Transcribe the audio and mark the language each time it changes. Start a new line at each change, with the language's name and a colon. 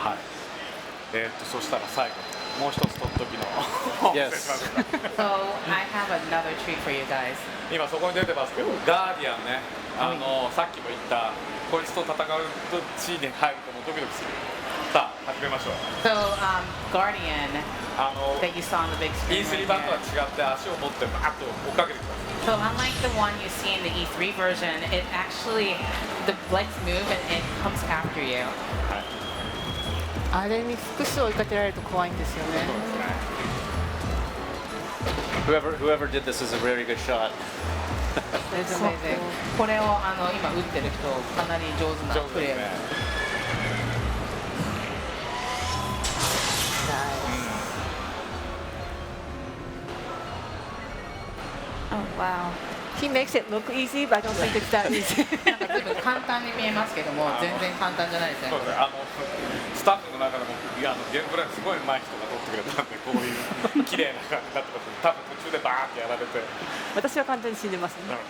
Japanese: はい。そしたら最後にもう一つ取っときの
English: Yes. So I have another treat for you guys.
Japanese: 今そこに出てますけど、ガーディアンね、さっきも言ったこいつと戦うシーンに入るともうドキドキする。さあ始めましょう。
English: So Guardian that you saw on the big screen. E3 right
Japanese: 版とは
English: here.
Japanese: 違って足を持ってバーッと追っかけてきます。
English: So unlike the one you see in the E3 version, it actually the legs move and it comes after you.
Japanese: はい。あれに複数追いかけられると怖いんですよね。そうですね。
English: Whoever did this is a very good shot. It's amazing.
Japanese: これを今打ってる人かなり上手なプレー。上手ですね。
English: Oh wow. He makes it look easy, but I don't think it's that easy.
Japanese: なんか随分簡単に見えますけども、全然簡単じゃないですね。そうですね。スタッフの中でもゲームプレイすごい上手い人が撮ってくれたんで、こういう綺麗な感じになってます。多分途中でバーってやられて。私は完全に死んでますね。